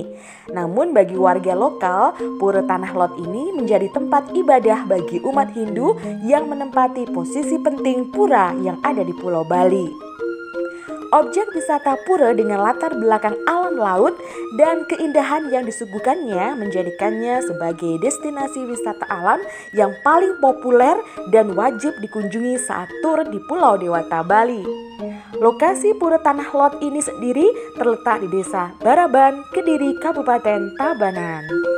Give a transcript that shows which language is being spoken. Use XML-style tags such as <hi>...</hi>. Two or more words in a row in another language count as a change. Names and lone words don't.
<id>Namun bagi warga lokal, Pura Tanah Lot ini menjadi tempat ibadah bagi umat Hindu yang menempati posisi penting pura yang ada di Pulau Bali. Objek wisata pura dengan latar belakang alam laut dan keindahan yang disuguhkannya menjadikannya sebagai destinasi wisata alam yang paling populer dan wajib dikunjungi saat tur di Pulau Dewata, Bali. Lokasi Pura Tanah Lot ini sendiri terletak di Desa Baraban, Kediri, Kabupaten Tabanan.</id>